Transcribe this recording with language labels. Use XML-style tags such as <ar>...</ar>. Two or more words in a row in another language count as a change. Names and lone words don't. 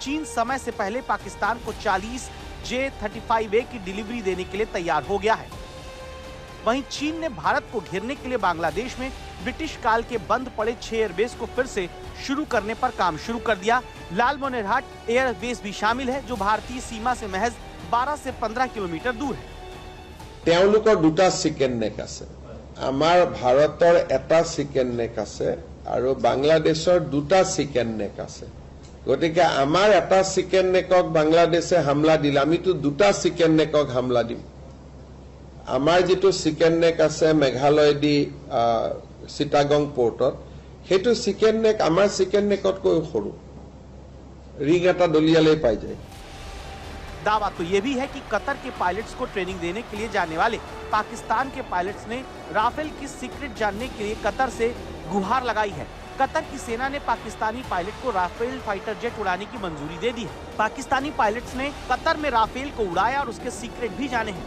<hi>चीन समय से पहले पाकिस्तान को 40 J-35A की डिलीवरी देने के लिए तैयार हो गया है। वहीं चीन ने भारत को घेरने के लिए बांग्लादेश में ब्रिटिश काल के बंद पड़े 6 एयरबेस को फिर से शुरू करने पर काम शुरू कर दिया। लालमोनेरहाट एयरबेस भी शामिल है, जो भारतीय सीमा से महज 12 से 15 किलोमीटर दूर है।</hi> <as>তেওঁলোকৰ দুটা</as> <en>chicken neck</en> <as>আছে, আমাৰ ভাৰতৰ এটা</as> <en>chicken neck</en> <as>আছে আৰু বাংলাদেশৰ দুটা</as> <en>chicken neck</en> <as>আছে। গতিকে আমাৰ এটা</as> <en>chicken neck</en> <as>বাংলাদেশে হামলা দিলে আমিতো দুটা</as> <en>chicken neck</en> <as>হামলা দিম। আমাৰ যেটো</as> <en>chicken neck</en> <as>আছে মেঘালয় দি চিটাগং পোৰ্টত, সেইটো</as> <en>chicken neck</en> <as>আমাৰ</as> <en>chicken neck</en> <as>সৰু, ৰিং এটা দলিয়ালে পাই যায়।</as> <hi>दावा तो यह भी है कि कतर के पायलट्स को ट्रेनिंग देने के लिए जाने वाले पाकिस्तान के पायलट्स ने राफेल की सीक्रेट जानने के लिए कतर से गुहार लगाई है। कतर की सेना ने पाकिस्तानी पायलट को राफेल</hi> <en>fighter jet</en> <hi>उड़ाने की मंजूरी दे दी है। पाकिस्तानी पायलट्स ने कतर में राफेल को उड़ाया और उसके सीक्रेट भी जाने हैं।</hi>